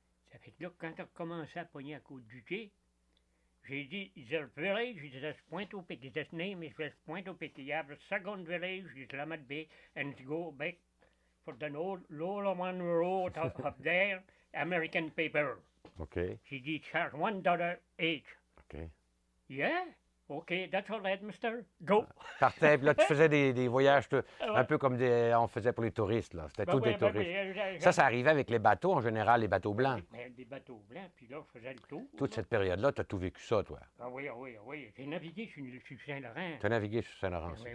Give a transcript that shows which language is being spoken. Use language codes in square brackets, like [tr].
[fr] Ça fait que là, quand on a commencé à pogner à côte du quai, j'ai dit, [en] there's a village, there's Pointe-au-Pitre. His name is Pointe-au-Pitre. You have a second village, is Lamad Bay, and to go back for the Lola One Road up there, American paper. OK. [fr] J'ai dit, [en] charge $1 each. OK. Yeah? Okay, that's all right, mister. Go. [fr] Partais, puis là, tu faisais des voyages un peu comme on faisait pour les touristes, là. C'était tous des touristes. Ça arrivait avec les bateaux, en général, les bateaux blancs. Des bateaux blancs, puis là, je faisais le tour. Toute cette période-là, tu as tout vécu ça, toi. Ah oui. J'ai navigué sur Saint-Laurent. Tu as navigué sur Saint-Laurent aussi.